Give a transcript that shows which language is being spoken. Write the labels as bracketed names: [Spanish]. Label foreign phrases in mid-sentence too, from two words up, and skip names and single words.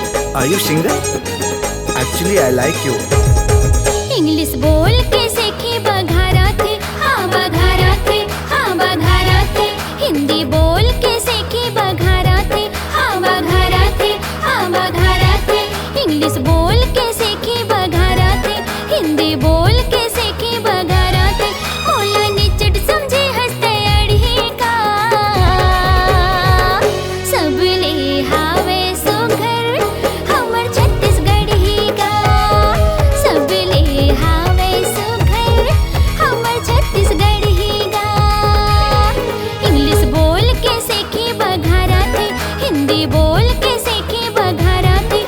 [English] Are you singer? Actually, I like you. [Chhattisgarhi] इंग्लिश बोल के सीखी बघारा थे, हाँ बघारा थे, हाँ बघारा थे। हिंदी बोल के सीखी बघारा थे, हाँ बघारा थे, हाँ बघारा थे। इंग्लिश बोल के सीखी बघारा थे, हिंदी बोल के सीखी बघारा थे। होला निचट समझे हंसते अड़ी का, सब ले हावे सुघर हमर छत्तीसगढ़ी का। सब ले हावे सुघर हमर छत्तीसगढ़ी का। इंग्लिश बोल के सीखी बघारा थे, हिंदी बोल के सीखी बघारा थे।